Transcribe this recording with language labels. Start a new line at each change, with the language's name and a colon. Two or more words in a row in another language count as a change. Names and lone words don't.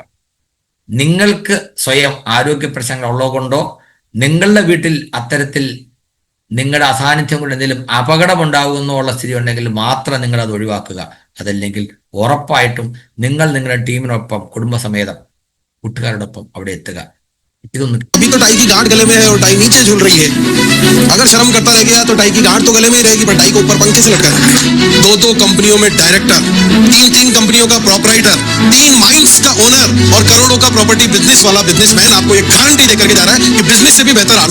Malayalam: നിങ്ങൾക്ക് സ്വയം ആരോഗ്യ പ്രശ്നങ്ങൾ ഉള്ളതുകൊണ്ടോ നിങ്ങളുടെ വീട്ടിൽ അത്തരത്തിൽ നിങ്ങളുടെ അസാന്നിധ്യം കൊണ്ട് എന്തെങ്കിലും അപകടമുണ്ടാകുന്നോ ഉള്ള സ്ഥിതി ഉണ്ടെങ്കിൽ മാത്രം നിങ്ങൾ അത് ഒഴിവാക്കുക. അതല്ലെങ്കിൽ ഉറപ്പായിട്ടും നിങ്ങൾ നിങ്ങളുടെ ടീമിനൊപ്പം കുടുംബസമേതം കൂട്ടുകാരോടൊപ്പം അവിടെ എത്തുക. ഇതൊന്നും
Hindi: अभी तो टाई की गांठ गले में है और टाई नीचे झूल रही है. अगर शर्म करता रह गया तो टाई की गांठ तो गले में ही रहेगी, पर टाई को ऊपर पंखे से लटका है. 2 कंपनियों में डायरेक्टर, 3 कंपनियों का प्रॉपराइटर, 3 माइंस का ओनर और करोड़ों का
English: property business
Hindi: वाला बिजनेसमैन आपको एक गारंटी देकर के जा रहा है कि बिजनेस से भी बेहतर आप.